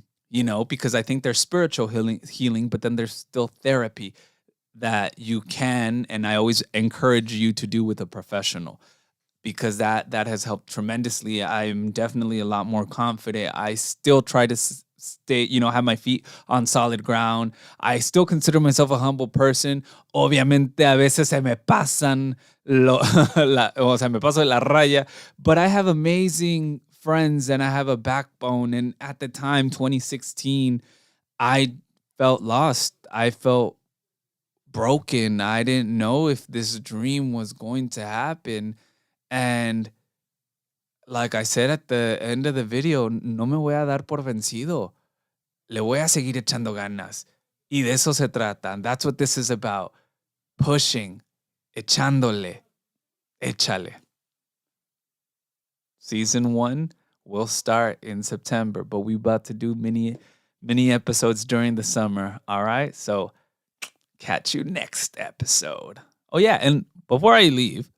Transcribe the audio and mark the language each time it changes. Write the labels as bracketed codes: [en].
[en] Because I think there's spiritual healing, but then there's still therapy that you can, and I always encourage you to do with a professional. Because that has helped tremendously. I'm definitely a lot more confident. I still try to stay, have my feet on solid ground. I still consider myself a humble person. [es] Obviamente, a veces se me pasan, me paso la raya. [en] But I have amazing friends and I have a backbone. And at the time, 2016, I felt lost. I felt broken. I didn't know if this dream was going to happen. And like I said at the end of the video, [es] no me voy a dar por vencido. Le voy a seguir echando ganas. Y de eso se trata. [en] And that's what this is about. Pushing. [es] Echándole. Échale. [en] Season 1 will start in September, but we're about to do many episodes during the summer. All right? So catch you next episode. Oh, yeah. And before I leave,